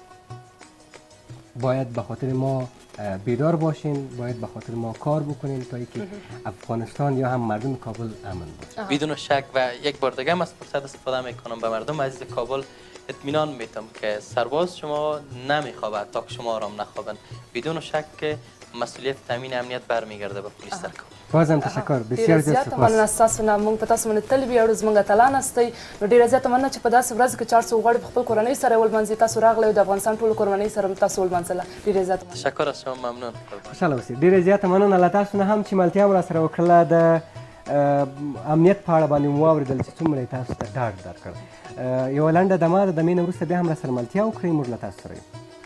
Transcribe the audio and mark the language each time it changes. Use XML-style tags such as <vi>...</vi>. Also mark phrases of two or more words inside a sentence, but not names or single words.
<fa>باید به خاطر ما بیدار باشین، باید به خاطر ما کار بکنین تا اینکه افغانستان یا هم مردم کابل امن باشه. بدون شک. و یک بار دیگه از فرصت استفاده میکنم به مردم عزیز کابل اطمینان میتم که سرباز شما نمیخوابه تا که شما آرام نخوابن. بدون شک که مسئولیت تامین امنیت برمیگرده به پلیس در کابل. بازم تشکر، بسیار زیات سپاس.</fa> <ps>مننه تاسو نه مونږ په تاسو باندې تل ویاړو، زموږ اتلان استئ. نو ډیره زیاته مننه چې په داسې ورځ کې 400 غړي په خپل کورنۍ سره ولمانځي. تاسو راغلی او د افغانستان ټولو کورنۍ سره تاسو ولمانځله. ډیره زیاته مننه.</ps> <fa>تشکر از شما، ممنون.</fa> <ps>خوشحاله اوسئ. ډیره زیاته مننه له تاسو نه هم چې ملتیا هم را سره وکړله. د امنیت په اړه باندې مو واورېدل چې څومره یې تاسو ته ډاډ درکړ. یوه لنډه دمه ده، د دمې نه وروسته بیا هم را سره ملتیا وکړئ. موږ له تاسو سره یو.</ps>